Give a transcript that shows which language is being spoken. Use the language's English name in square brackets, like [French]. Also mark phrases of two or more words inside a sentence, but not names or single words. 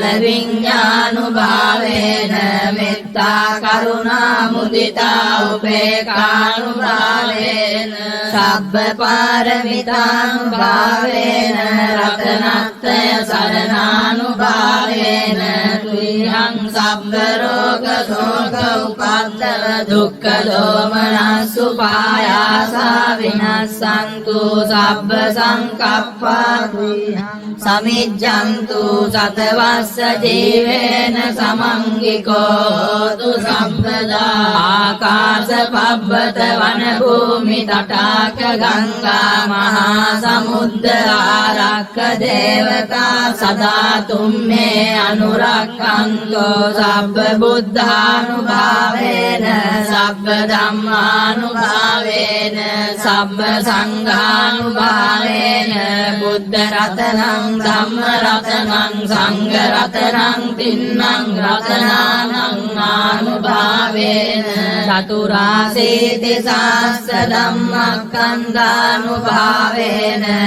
[Pali] විඤ්ඤානුභාවේන මෙත්තා කරුණා මුදිතා උපේක්ඛානුභාවේන සබ්බ පාරමිතානුභාවේන රතනත්‍රය සරණානුභාවේන තුයං සබ්බ රෝග ශෝක උපද්දව දුක්ඛ දෝමනස්සු පායාසා විනස්සන්තු සබ්බ සංකප්පා තුයං සමිජ්ජන්තු සතවස්ස ජීවේන සමංගිකෝ හෝතු සම්පදා ආකාශ පබ්බත වන භූමි තටාක ගංගා महासमुद्र आरक्ष देवता सदा तुम्हे अनुरक्षन्तु सब्ब बुद्धानुभावेन सब्ब धम्मानुभावेन सब्ब संघानुभावेन बुद्ध रत्नं धम्म रत्नं संघ रत्नं तिन्नं रत्नानं अनुभावेन चतुराशीति सहस्र धम्मस्कन्धानुभावेन